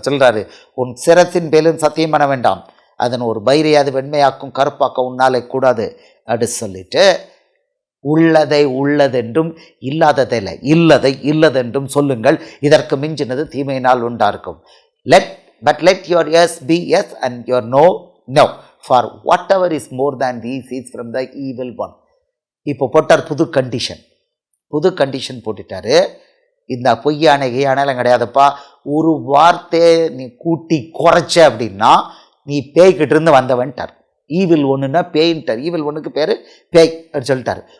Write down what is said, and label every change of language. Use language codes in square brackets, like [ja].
[ta] சொல்கிறாரு, உன் சிரத்தின் மேலும் சத்தியம் பண்ண வேண்டாம், அதன் ஒரு பைரையாது வெண்மையாக்கும் கருப்பாக்க உன்னாலே கூடாது அப்படி சொல்லிட்டு, உள்ளதை உள்ளதென்றும் இல்லாததை இல்லதென்றும் சொல்லுங்கள், இதற்கு மிஞ்சினது தீமையினால் உண்டாயிருக்கும். [en] let your yes be yes and your no no, for whatever is more than these is from the evil one. [ta] இப்போ போட்டார் புது கண்டிஷன் போட்டுட்டாரு. இந்த பொய்யானைலாம் கிடையாதுப்பா. ஒரு வார்த்தையை நீ கூட்டி குறைச்ச அப்படின்னா நீ பேய்கிட்ட இருந்து வந்தவன்ட்டார். ஈவில் ஒன்றுன்னா பேயின்ட்டார். ஈவில் ஒன்றுக்கு பேர் பேய் அப்படின்னு சொல்லிட்டார்.